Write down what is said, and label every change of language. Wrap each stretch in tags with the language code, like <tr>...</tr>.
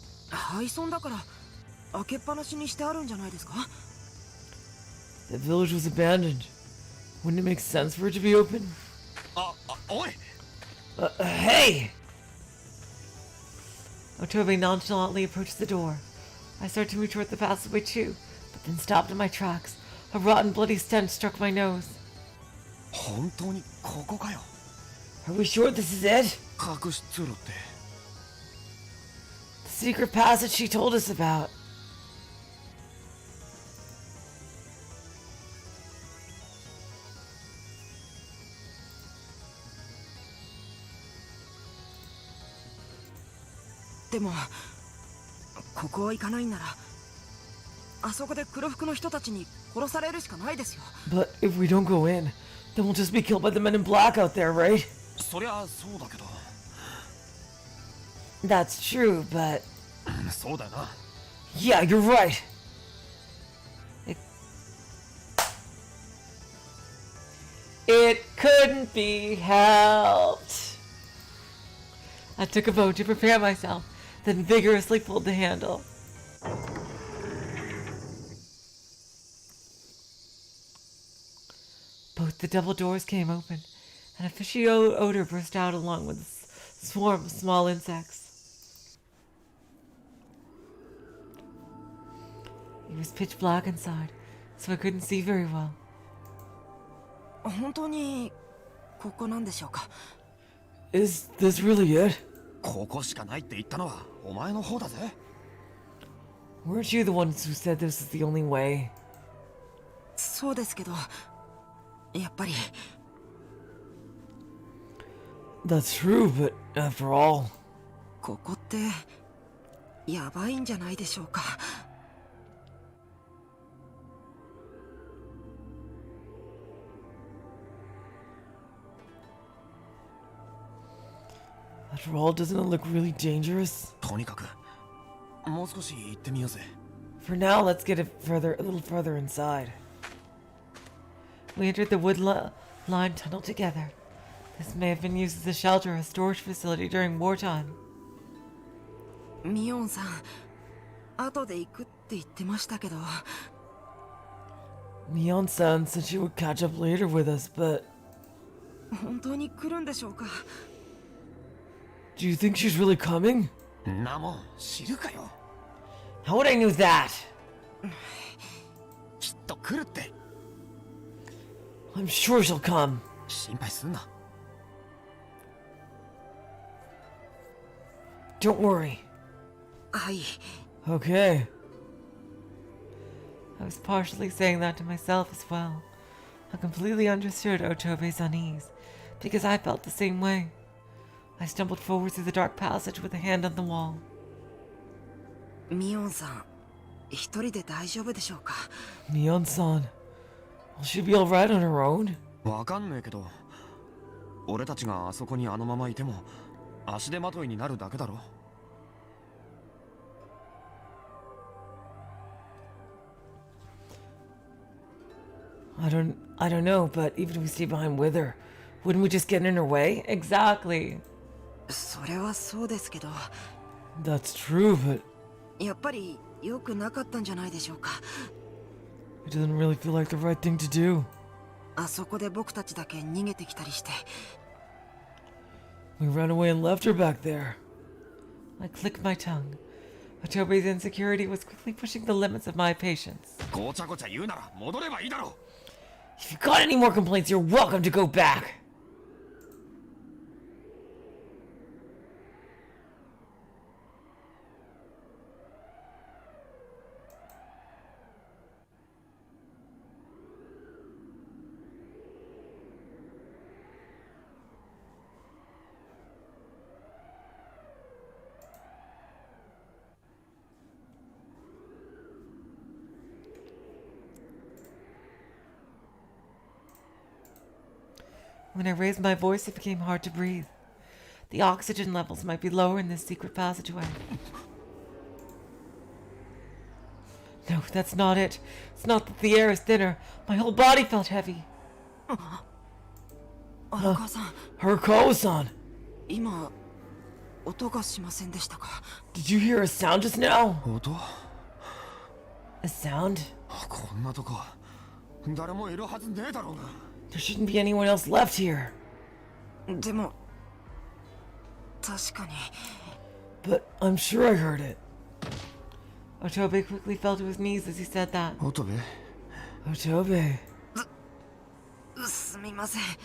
<ja>廃村だから開けっぱなしにしてあるんじゃないですか？</ja> <en>The village was abandoned. Wouldn't it make sense for it to be open?</en> <ja>おい</ja> <en>Hey! Otobe nonchalantly approached the door. I started to move toward the passageway too, but then stopped in my tracks. A rotten, bloody stench struck my nose.</en> <ja>本当にここかよ。</ja> <en>Are we sure this is it?</en> <ja>隠し通路って。</ja> <en>The secret passage she told us about.</en> <ja>"でもここを行かないんならあそこで黒服の人たちに殺されるしかないですよ。</ja> <en>But if we don't go in, then we'll just be killed by the men in black out there, right?</en> <ja>そりゃそうだけど。</ja> <en>That's true, but</en> <ja>そうだよな。</ja> <en>yeah, you're right. It couldn't be helped. I took a moment to prepare myself, then vigorously pulled the handle. Both the double doors came open, and a fishy odor burst out along with a swarm of small insects. It was pitch black inside, so I couldn't see very well.</en> <ja>本当にここなんでしょうか？</ja> <en>Is this really it?</en> <ja>ここしかないって言ったのはお前の方だぜ。</ja> <en>Weren't you the ones who said this is the only way?</en> <ja>そうですけどやっぱり</ja> <en>That's true, but after all,</en> <ja>ここってやばいんじゃないでしょうか？</ja> <en>after all, doesn't it look really dangerous?</en> <ja>とにかくもう少し行ってみようぜ。</ja> <en>For now, let's get a little further inside. We entered the wood-lined tunnel together. This may have been used as a shelter or a storage facility during wartime.</en> <ja>ミオンさん後で行くって言ってましたけど</ja> <en>Mion-san said she would catch up later with us, but</en> <ja>本当に来るんでしょうか？</ja> <en>do you think she's really coming?</en> <ja>なもん知るかよ。</ja> <en>How would I know that?</en> <ja>きっと来るって。</ja> <en>I'm sure she'll come.</en> <ja>心配すんな。</ja> <en>Don't worry.</en> <ja>はい</ja> <en>Okay. I was partially saying that to myself as well. I completely understood Otobe's unease, because I felt the same way. I stumbled forward through the dark passage with a hand on the wall.</en> <ja>ミオンさん一人で大丈夫でしょうか？</ja> <en>Mion-san, will she be alright on her own?</en> <ja>わかんねえけど、俺たちがあそこにあのままいても足手まといになるだけだろ。</ja> <en>I don't know, but even if we stay behind with her, wouldn't we just get in her way? Exactly.</en> <ja>それはそうですけど</ja> <en>That's true, but</en> <ja>やっぱり良くなかったんじゃないでしょうか？</ja> <en>it doesn't really feel like the right thing to do.</en> <ja>あそこで僕たちだけ逃げてきたりして</ja> <en>We ran away and left her back there. I clicked my tongue. Otobe's insecurity was quickly pushing the limits of my patience.</en> <ja>ごちゃごちゃ言うなら戻ればいいだろ。</ja> <en>If you've got any more complaints, you're welcome to go back. When I raised my voice, it became hard to breathe. The oxygen levels might be lower in this secret passageway. No, that's not it. It's not that the air is thinner. My whole body felt heavy. Arakawa-san, Hurko-san!</en> <ja>今音がしませんでしたか？</ja> <en>Did you hear a sound just now?</en> <ja>音</ja> <en>A sound? こんなとこ誰もいるはずねえだろうが。 There shouldn't be anyone else left here. でも確かに But I'm sure I heard it. Otobe quickly fell to his knees as he said that.</en> <ja>オトベ</ja> <en>Otobe.</en> <ja>すみません。</ja>